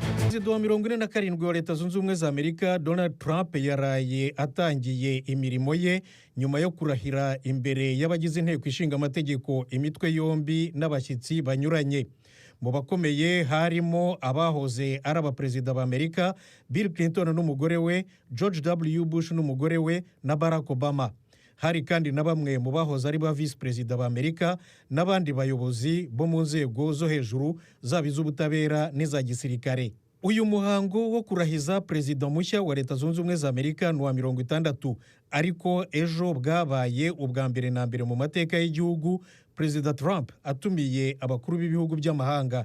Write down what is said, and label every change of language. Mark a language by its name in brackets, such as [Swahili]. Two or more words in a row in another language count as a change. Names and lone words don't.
[Kinyarwanda] Perezida wa 47 wa Leta Zunze Ubumwe za Amerika Donald Trump yaraye atangiye imirimo ye nyuma yo kurahira imbere y'abagize inteko ishinga amategeko imitwe yombi n'abashyitsi banyuranye. Mu bakomeye harimo abahoze ari abaperezida ba Amerika Bill Clinton n'umugore we, George W. Bush n'umugore we na Barack Obama. Hari kandi na bamwe mu bahoze ari ba vice perezida ba Amerika n'abandi bayobozi bo mu nzego zo hejuru zaba iz'ubutabera n'iza gisirikare. Uyu muhango wo kurahiza perezida mushya wa Leta Zunze Ubumwe za Amerika ni wa 60, ariko ejo bwabaye ubwa mbere na mbere mu mateka y'igihugu Perezida Trump atumiye abakuru b'ibihugu by'amahanga.